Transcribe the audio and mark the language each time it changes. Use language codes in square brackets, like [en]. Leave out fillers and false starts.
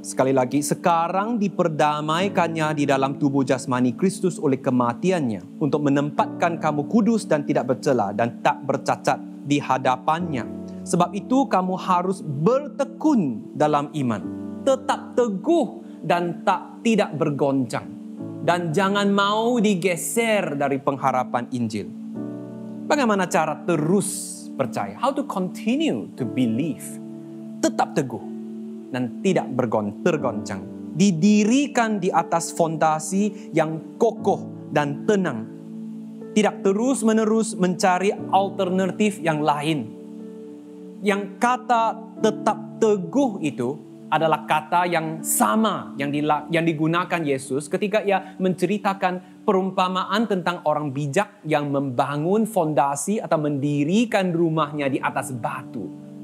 [id] Sekali lagi, sekarang diperdamaikannya di dalam tubuh jasmani Kristus oleh kematiannya untuk menempatkan kamu kudus dan tidak bercela dan tak bercacat di hadapannya. Sebab itu kamu harus bertekun dalam iman, tetap teguh dan tidak bergoncang, dan jangan mau digeser dari pengharapan Injil. Bagaimana cara terus percaya? [en] How to continue to believe? [id] Tetap teguh dan tidak tergoncang. Didirikan di atas fondasi yang kokoh dan tenang. Tidak terus-menerus mencari alternatif yang lain. Yang kata tetap teguh itu adalah kata yang sama yang digunakan Yesus ketika Ia menceritakan perumpamaan tentang orang bijak yang membangun fondasi atau mendirikan rumahnya di atas batu.